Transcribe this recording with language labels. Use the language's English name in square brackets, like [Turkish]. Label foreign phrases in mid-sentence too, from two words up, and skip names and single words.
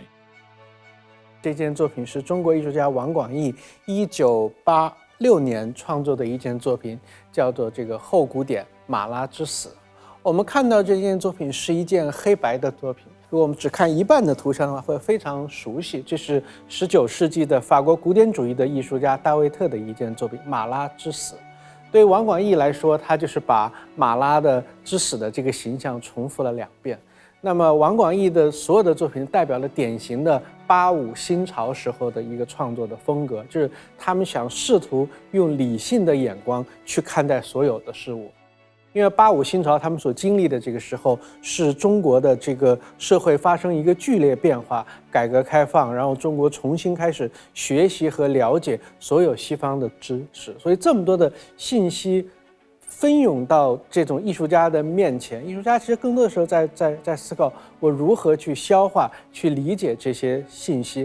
[Chinese] 這件作品是中國藝術家王廣義1986年創作的一件作品，叫做這個後古典馬拉之死。我們看到這件作品是一件黑白的作品，如果我們只看一半的圖像的話，會非常熟悉。這是19世紀的法國古典主義的藝術家大衛特的一件作品《馬拉之死》。對於王廣義來說，他就是把馬拉的之死的這個形象重複了2遍。那麼王廣義的所有的作品代表了典型的85新潮時候的一個創作的風格，就是他們想試圖用理性的眼光去看待所有的事物。因為85新潮他們所經歷的這個時候是中國的這個社會發生一個劇烈變化，改革開放，然後中國重新開始學習和了解所有西方的知識，所以這麼多的信息分湧到這種藝術家的面前，藝術家其實更多的時候在思考我如何去消化、去理解這些信息。